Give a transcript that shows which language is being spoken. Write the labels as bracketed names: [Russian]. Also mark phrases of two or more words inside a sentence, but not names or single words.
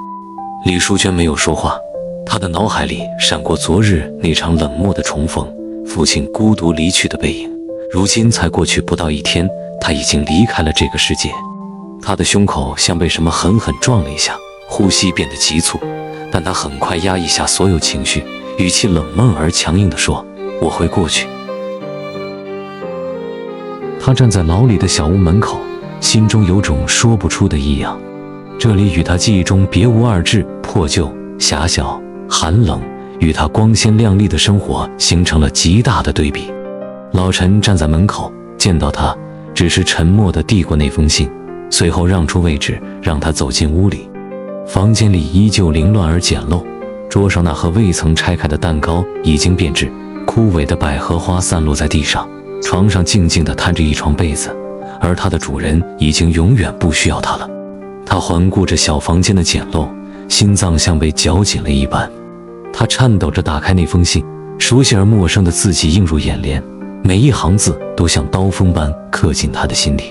[Chinese] 李淑娟沒有說話，她的腦海裡閃過昨日那場冷漠的重逢，父親孤獨離去的背影。如今才過去不到一天，他已經離開了這個世界。他的胸口像被什麼狠狠撞了一下，呼吸變得急促，但他很快壓抑下所有情緒，語氣冷漠而強硬地說：我會過去。他站在老李的小屋門口，心中有種說不出的異樣。這裡與他記憶中別無二致，破舊、狹小、寒冷，與他光鮮亮麗的生活形成了極大的對比。老陳站在門口，見到他，只是沉默地遞過那封信，隨後讓出位置，讓他走進屋裡。房間裡依舊凌亂而簡陋，桌上那盒未曾拆開的蛋糕已經變質，枯萎的百合花散落在地上，床上靜靜地攤着一床被子，而它的主人已經永遠不需要它了。他環顧着小房間的簡陋，心臟像被絞緊了一般。他顫抖着打開那封信，熟悉而陌生的字跡映入眼簾，每一行字都像刀鋒般刻進他的心裡。